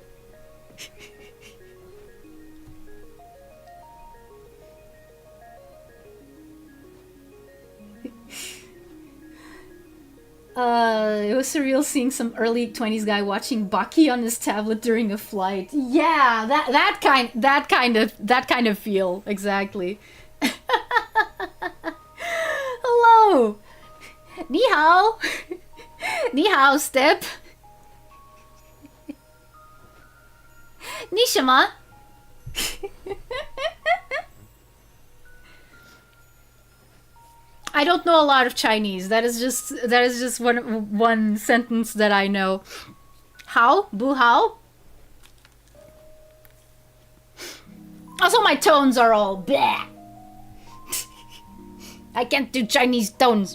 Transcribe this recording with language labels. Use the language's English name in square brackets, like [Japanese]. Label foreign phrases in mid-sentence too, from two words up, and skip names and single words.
[English] It was surreal seeing some early 20s guy watching Baki on his tablet during a flight. Yeah, that kind of feel, exactly. Hello. [Chinese] Ni hao. Ni hao, Step. Nishima. [English] I don't know a lot of Chinese. That is just one sentence that I know. [Chinese] How? Bu hao? [English] Also, my tones are all bleh. I can't do Chinese tones.